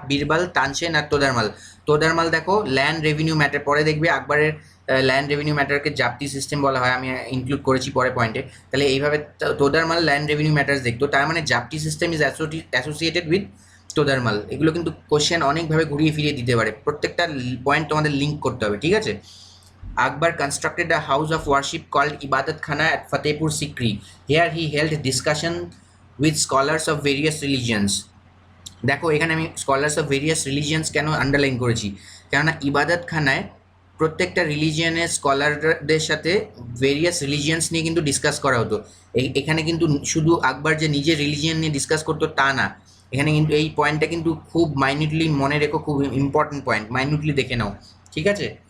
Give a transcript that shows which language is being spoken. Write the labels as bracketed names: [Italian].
[Bangla] বীরবল, তানসেন আর তোদারমাল। তোদারমাল দেখো land revenue matter, পরে দেখবে আকবরের ল্যান্ড রেভিনিউ ম্যাটারকে জাপ্তি সিস্টেম বলা হয়, আমি ইনক্লুড করেছি পরে পয়েন্টে। তাহলে এইভাবে তোদারমাল ল্যান্ড রেভিনিউ ম্যাটার্স দেখতো, তার মানে [English] Zabti system is associated with Todarmal. [Bangla] এগুলো কিন্তু কোশ্চেন অনেকভাবে ঘুরিয়ে ফিরিয়ে দিতে পারে, প্রত্যেকটা পয়েন্ট তোমাদের লিঙ্ক করতে হবে, ঠিক আছে? [English] Akbar constructed a house of worship called Ibadat Khana at Fatehpur Sikri. Here he held discussion with scholars of various religions. [Bangla] দেখো এখানে আমি [English] scholars of various religions [Bangla] কেন আন্ডারলাইন করেছি, কেননা ইবাদত খানায় প্রত্যেকটা রিলিজিয়ানের স্কলারদের সাথে ভেরিয়াস রিলিজিয়ান্স নিয়ে কিন্তু ডিসকাস করা হতো। এখানে কিন্তু শুধু আকবর যে নিজের রিলিজিয়ান নিয়ে ডিসকাস করতো তা না, এখানে কিন্তু এই পয়েন্টটা কিন্তু খুব মাইনিউটলি মনে রেখো, খুব ইম্পর্টেন্ট পয়েন্ট, মাইনিউটলি দেখে নাও, ঠিক আছে?